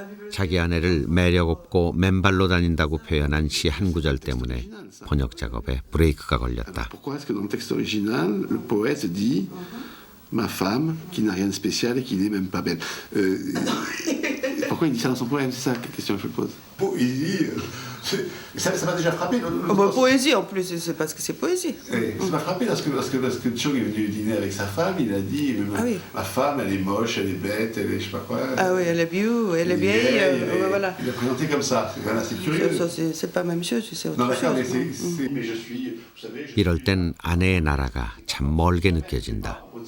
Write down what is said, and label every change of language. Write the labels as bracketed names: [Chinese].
[Korean] 자기 아내를 매력없고 맨발로 다닌다고 표현한 시 한 구절 때문에 번역 작업에 브레이크가 걸렸다. [French] Pourquoi est-ce que dans le texte original, le poète dit ma femme qui n'a rien de spécial et qui n'est même pas belle? Pourquoi il dit ça dans son poème? C'est ça la question que je pose. Poésie, ça m'a déjà frappé. Poésie en plus, c'est parce que c'est poésie. Ça m'a frappé parce que Chung est venu dîner avec sa femme, il a dit ma femme elle est moche, elle est bête, elle est je sais pas quoi. Ah oui, elle est vieux, elle est vieille, voilà. Il l'a présenté comme ça, c'est quand même assez curieux. C'est pas la même chose, c'est autre Non d'accord, chose. mais je suis, vous savez. [Korean] 이럴 땐 아내의 나라가 참 멀게 느껴진다.